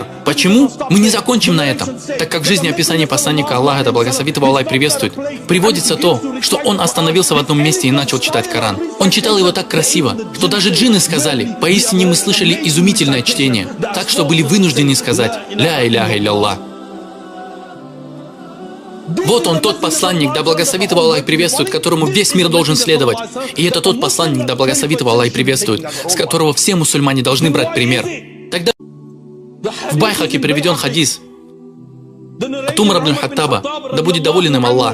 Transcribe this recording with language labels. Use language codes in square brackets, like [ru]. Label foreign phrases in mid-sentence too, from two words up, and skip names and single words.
[ru] Почему? Мы не закончим на этом, так как в жизни описания посланника Аллаха, да благословит его Аллах и приветствует, приводится то, что он остановился в одном месте и начал читать Коран. Он читал его так красиво, что даже джинны сказали: поистине мы слышали изумительное чтение, так что были вынуждены сказать: [ar] لا إله إلا الله. [ru] Вот он, тот посланник, да благословит его Аллах и приветствует, которому весь мир должен следовать. И это тот посланник, да благословит его Аллах и приветствует, с которого все мусульмане должны брать пример. Тогда в Байхаке приведен хадис от Умара ибн Хаттаба, да будет доволен им Аллах.